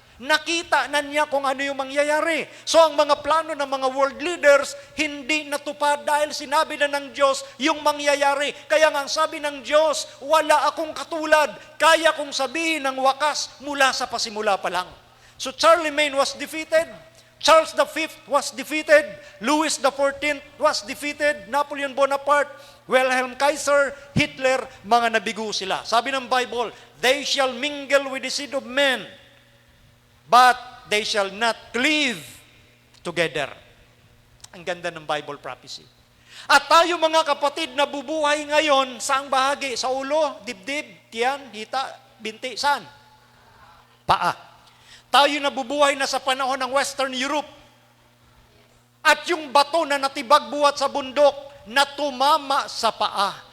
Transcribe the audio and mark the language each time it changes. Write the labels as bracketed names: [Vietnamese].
[Filipino] Nakita na niya kung ano yung mangyayari. So ang mga plano ng mga world leaders, hindi natupad dahil sinabi na ng Diyos yung mangyayari. Kaya nga ang sabi ng Diyos, wala akong katulad. Kaya kong sabihin ng wakas mula sa pasimula pa lang. [English] So Charlemagne was defeated. Charles V was defeated. Louis XIV was defeated. [Filipino] Napoleon Bonaparte, Wilhelm Kaiser, Hitler, mga nabigo sila. Sabi ng [English] Bible, they shall mingle with the seed of men, but they shall not cleave together. [Filipino] Ang ganda ng Bible prophecy. At tayo mga kapatid na bubuhay ngayon, saang bahagi? Sa ulo, dibdib, tiyan, hita, binti, saan? Paa. Tayo na bubuhay na sa panahon ng Western Europe. At yung bato na natibag buhat sa bundok, na tumama sa paa.